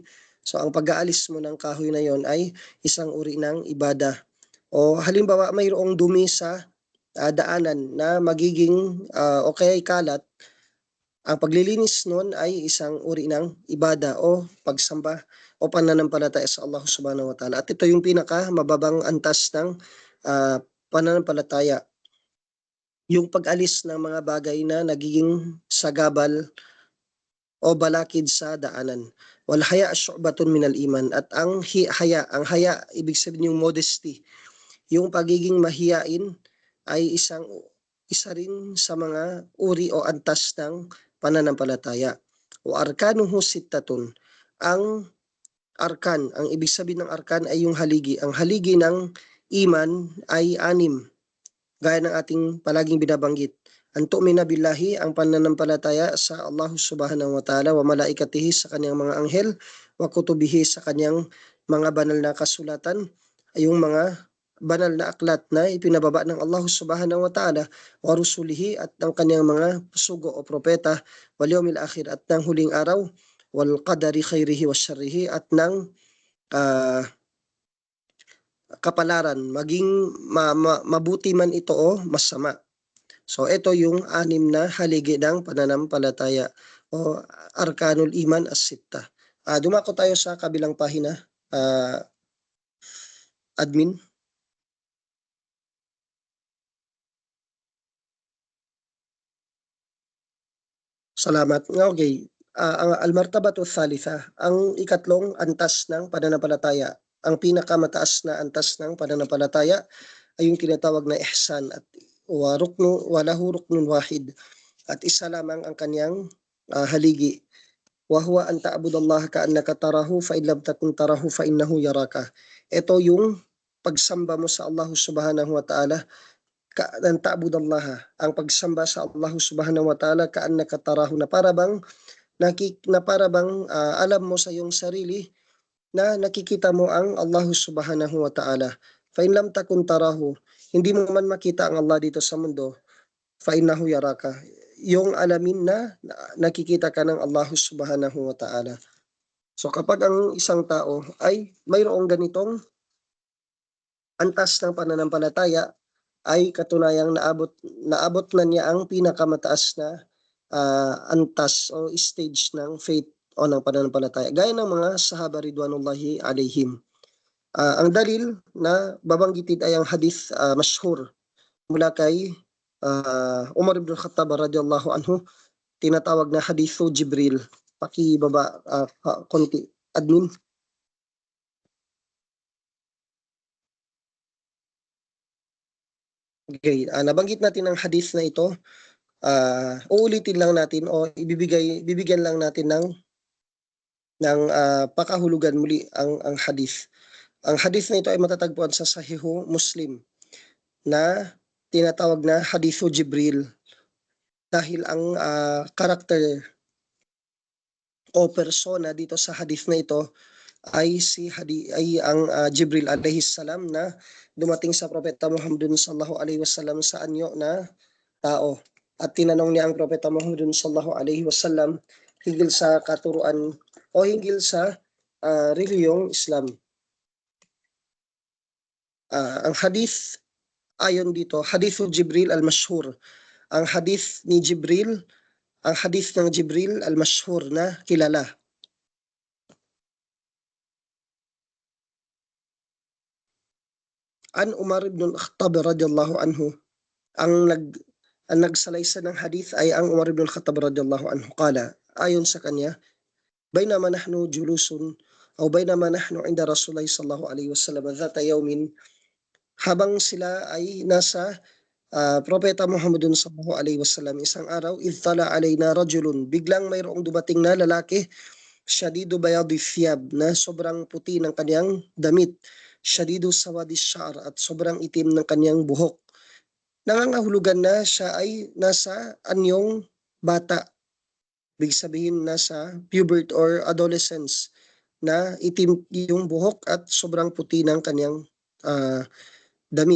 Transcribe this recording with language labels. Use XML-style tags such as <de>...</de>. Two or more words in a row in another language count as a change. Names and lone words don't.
<tl>So, ang pag-aalis mo ng kahoy na yon ay isang uri ng ibada. O halimbawa, mayroong dumi sa daanan na magiging o kaya kalat, ang paglilinis nun ay isang uri ng ibada o pagsamba o pananampalataya sa Allah</tl> <ar>سبحانه وتعالى.</ar> <tl>At ito yung pinaka mababang antas ng pananampalataya. Yung pag-alis ng mga bagay na nagiging sagabal o balakid sa daanan.</tl> <ar>والحياء شعبة من الإيمان.</ar> <tl>At ang haya, ibig sabihin yung modesty. Yung pagiging mahiyain ay isa rin sa mga uri o antas ng pananampalataya.</tl> <ar>O أركانه ستة.</ar> <tl>Ang arkan, ang ibig sabihin ng arkan ay yung haligi. Ang haligi ng iman ay 6, gaya ng ating palaging binabanggit.</tl> <ar>Ang أن تؤمن بالله,</ar> <tl>ang pananampalataya sa Allah</tl> <ar>سبحانه وتعالى، وملائكته,</ar> <tl>sa kanyang mga anghel,</tl> <ar>وكتبه,</ar> <tl>sa kanyang mga banal na kasulatan, ay yung mga banal na aklat na ipinababa ng Allah</tl> <ar>سبحانه وتعالى، ورسله,</ar> <tl>at ng kanyang mga sugo o propeta,</tl> <ar>واليوم الآخر,</ar> <tl>at ng huling araw,</tl> <ar>والقدر خيره وشره,</ar> <tl>at ng kapalaran, maging mabuti man ito o masama. So ito yung 6 na haligi ng pananampalataya o</tl> <ar>أركان الإيمان الستة.</ar> <tl>Dumako tayo sa kabilang pahina, admin. Salamat. Okay.</tl> <ar>Ang المرتبة الثالثة,</ar> <tl>ang ikatlong antas ng pananampalataya. Ang pinakamataas na antas ng pananampalataya ay yung tinatawag na ihsan, at</tl> <ar>وله ركن واحد,</ar> <tl>at isa lamang ang kanyang haligi.</tl> <ar>وهو أن تعبد الله كأنك تراه فإن لم تكن تراه فإنه يراك.</ar> <tl>Ito yung pagsamba mo sa Allah</tl> <ar>سبحانه وتعالى، أن تعبد الله,</ar> <tl>ang pagsamba sa Allah</tl> <ar>سبحانه وتعالى كأنك تراه,</ar> <tl>na para bang alam mo sa iyong sarili na nakikita mo ang Allah</tl> <ar>سبحانه وتعالى. فإن لم تكن تراه,</ar> <tl>hindi mo man makita ang Allah dito sa mundo,</tl> <ar>فإنه يراك,</ar> <tl>yung alamin na nakikita ka ng Allah</tl> <ar>سبحانه وتعالى.</ar> <tl>So kapag ang isang tao ay mayroong ganitong antas ng pananampalataya, ay katunayang naabot na niya ang pinakamataas na antas o stage ng faith o ng pananampalataya, gaya ng mga</tl> <ar>الصحابة رضوان الله عليهم.</ar> <tl>Ang dalil na babanggitin ay ang</tl> <ar>حديث مشهور</ar> <tl>mula kay Umar ibn Khattab</tl> <ar>رضي الله عنه,</ar> <tl>tinatawag na</tl> <ar>حديث جبريل.</ar> <tl>Pakibaba konti, admin. Okay, nabanggit natin ang hadith na ito. Uulitin lang natin o bibigyan lang natin ng pakahulugan muli ang hadith. Ang hadith na ito ay matatagpuan sa Sahihu Muslim na tinatawag na</tl> <ar>حديث جبريل,</ar> <tl>dahil ang karakter o persona dito sa hadith na ito ay ang Jibril</tl> <ar>عليه السلام,</ar> <tl>na dumating sa propeta Muhammad</tl> <ar>صلى الله عليه وسلم</ar> <tl>sa anyo na tao. At tinanong niya ang propeta Muhammad</tl> <ar>صلى الله عليه وسلم</ar> <tl>hinggil sa katuruan o hinggil sa reliyong Islam. Ang hadith ayon dito,</tl> <ar>حديث جبريل المشهور.</ar> <tl>Ang hadith ni Jibril, ang hadith ng</tl> <ar>جبريل المشهور</ar> <tl>na kilala.</tl> <ar>عن عمر بن الخطاب رضي الله عنه,</ar> <tl>ang nagsalaysa ng hadith ay ang Umar ibn al-Khattab</tl> <ar>رضي الله عنه.</ar> <tl>Qala, ayon sa kanya,</tl> <ar>بينما نحن جلوس o بينما نحن عند رسول الله صلى الله عليه وسلم ذات يوم,</ar> <tl>habang sila ay nasa Propeta Muhammadun</tl> <ar>صلى الله عليه وسلم</ar> <tl>isang araw,</tl> <ar>إذ طلع علينا رجل,</ar> <tl>biglang mayroong dumating na lalaki,</tl> <ar>شديد بياض الثياب,</ar> <tl>na sobrang puti ng kanyang damit,</tl> <ar>شديد سواد الشعر,</ar> <tl>at sobrang itim ng kanyang buhok. Nangangahulugan na siya ay nasa anyong bata, big sabihin nasa</tl> <en>puberty or adolescence,</en> <tl>na itim yung buhok at sobrang puti ng kanyang damit.</tl>